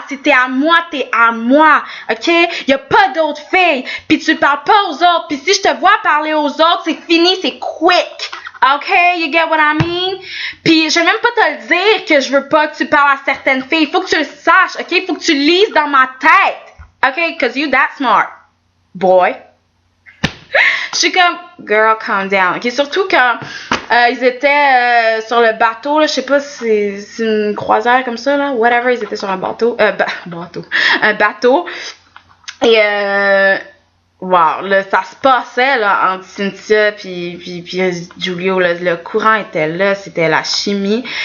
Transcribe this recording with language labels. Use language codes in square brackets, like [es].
[fr] Si t'es à moi, t'es à moi, ok? Y a pas d'autres filles. Puis tu parles pas aux autres. Puis si je te vois parler aux autres, c'est fini, c'est quick. [en] OK, you get what I mean? [fr] Puis, je vais même pas te le dire que je veux pas que tu parles à certaines filles. Faut que tu le saches, OK? Faut que tu lises dans ma tête. OK? [en] Cause you that smart, boy. [fr] Je suis comme, [en] girl, calm down. OK? [fr] Surtout quand ils étaient sur le bateau, là, je sais pas si c'est une croisière comme ça, là. Whatever, ils étaient sur un bateau. Un bateau. Et wow, là, ça se passait là entre Cynthia puis Giulio, là, le courant était là, c'était la chimie.